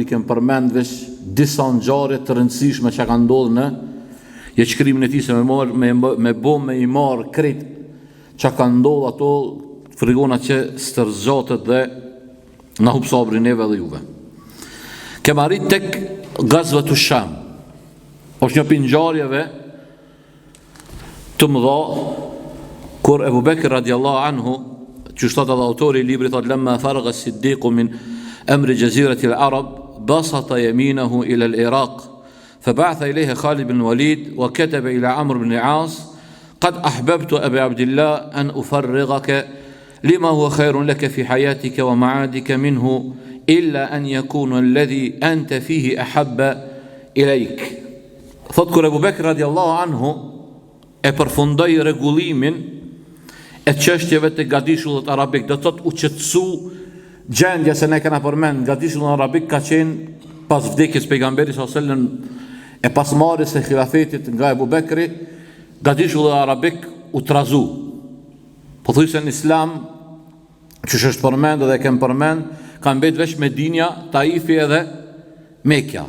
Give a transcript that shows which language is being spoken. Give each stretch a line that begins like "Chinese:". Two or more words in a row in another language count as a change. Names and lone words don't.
Albanian: Kem përmend veç disa ngjarje të rëndësishme që kanë ndodhur në jetëshkrimin e tij, se me i marr krejt që kanë ndodhur ato, frigona që stërzotët dhe na hub sabrin neve dhe juve. Kem arrit tek Gazwatu Sham. Është një ngjarjeve të mëdha kur Abu Bekr
Arabic: رضي الله عنه,
Albanian: që shtot edhe autori i librit, thot
Arabic: لما فرغ الصديق من أمر جزيرة العرب بسط يمينه إلى العراق فبعث إليه خالد بن الوليد وكتب إلى عمرو بن العاص قد أحببت أبي عبد الله أن أفرغك لما هو خير لك في حياتك ومعادك منه إلا أن يكون الذي أنت فيه أحب إليك. فاذكر أبو بكر رضي الله عنه
Albanian: e përfundoi rregullimin e çështjeve të gadishullit arabik. Do thot u qetësu gjendja, se ne kena përmend gadishulli arabik ka qenë pas vdekjes pejgamberit
Arabic: صلى الله عليه وسلم
Albanian: e pas marrjes së xhilafetit nga Abu Bekri. Gadishulli arabik u trazu. Pothuajse në Islam, që është përmend dhe kem përmend, kanë mbet veç Medinja, Taifi edhe Mekja.